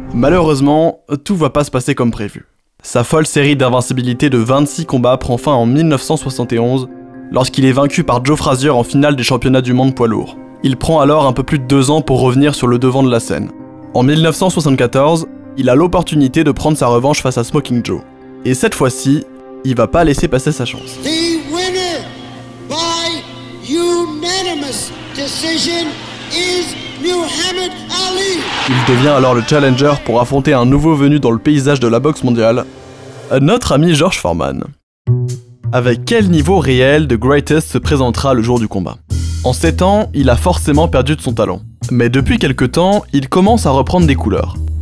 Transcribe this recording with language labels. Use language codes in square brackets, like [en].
[fr] Malheureusement, tout va pas se passer comme prévu. Sa folle série d'invincibilité de 26 combats prend fin en 1971, lorsqu'il est vaincu par Joe Frazier en finale des championnats du monde poids lourd. Il prend alors un peu plus de 2 ans pour revenir sur le devant de la scène. En 1974, il a l'opportunité de prendre sa revanche face à Smoking Joe. Et cette fois-ci, il va pas laisser passer sa chance. [en] The winner by unanimous decision is Muhammad Ali. [fr] Il devient alors le challenger pour affronter un nouveau venu dans le paysage de la boxe mondiale, notre ami George Foreman. Avec quel niveau réel The Greatest se présentera le jour du combat? En 7 ans, il a forcément perdu de son talent. Mais depuis quelque temps, il commence à reprendre des couleurs.